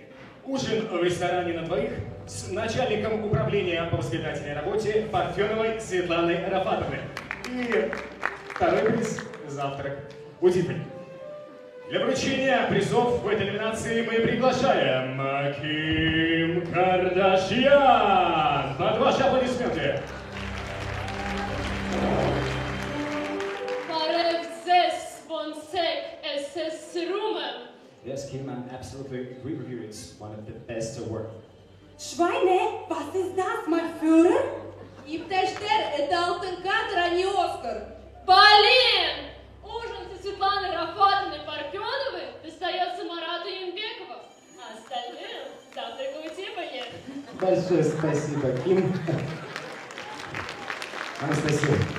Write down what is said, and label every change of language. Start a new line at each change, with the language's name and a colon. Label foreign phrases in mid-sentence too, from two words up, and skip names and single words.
Russian: Ужин в ресторане на двоих с начальником управления по воспитательной работе Парфеновой Светланой Рафатовной. И второй приз – завтрак у Тиффани. Для вручения призов в этой номинации мы приглашаем Ким Кардашьян. Под ваши аплодисменты.
English: Yes, Kim, I absolutely agree with you. It's one of the best award.
German: Schweine, was ist das, mein Führer?
Russian: Иптештер – это алтын кадр, а не Оскар. Блин! Ужин со Светланой Рафатовной Парфеновой достается Марату Янбекову, а остальным завтрак у Тиффани. Большое спасибо, Ким. Анастасия.